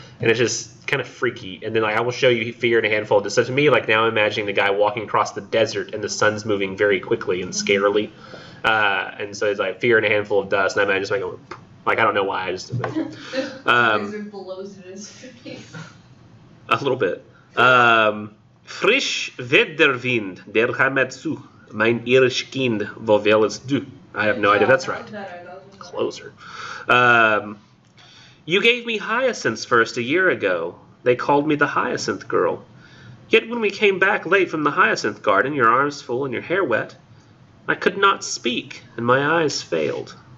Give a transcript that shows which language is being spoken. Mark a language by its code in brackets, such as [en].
[en] And it's just kind of freaky. And then like I will show you fear in a handful of dust. So to me, like now I'm imagining the guy walking across the desert and the sun's moving very quickly and scarily. And so it's like fear in a handful of dust, and I imagine just like I don't know why, I just imagine. Blows in his face. A little bit. [de] Frisch weht der Wind, der Heimat zu, mein irisch Kind, wo will es du? [en] I have no idea if that's right. Closer. You gave me hyacinths first a year ago. They called me the hyacinth girl. Yet when we came back late from the hyacinth garden, your arms full and your hair wet, I could not speak, and my eyes failed.